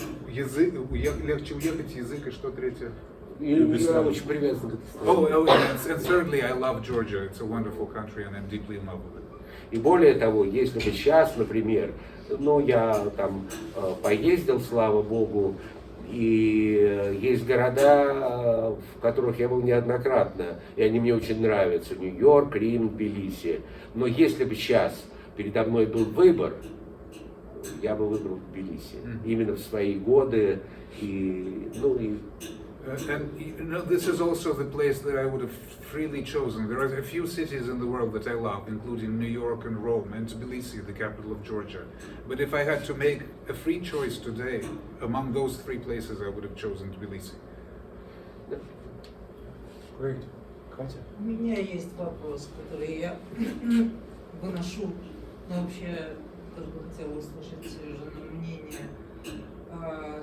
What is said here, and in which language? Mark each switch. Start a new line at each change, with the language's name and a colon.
Russian: Язык, легче уехать, язык и что третье? Я очень привязан к этой стране.
English: And thirdly, I love Georgia. It's a wonderful country, and I'm deeply in love with it.
Russian: И более того, если бы сейчас, например, ну, я там поездил, слава богу, и есть города, в которых я был неоднократно, и они мне очень нравятся, Нью-Йорк, Рим, Тбилиси. Но если бы сейчас передо мной был выбор, я бы выбрал Тбилиси. Именно в свои годы.
English: And you know, this is also the place that I would have freely chosen. There are a few cities in the world that I love, including New York and Rome, and Tbilisi, the capital of Georgia. But if I had to make a free choice today, among those 3 places, I would have chosen Tbilisi. Great. Katya.
Russian: У меня есть вопрос, который я выношу, но вообще тоже бы хотела услышать Сережино мнение.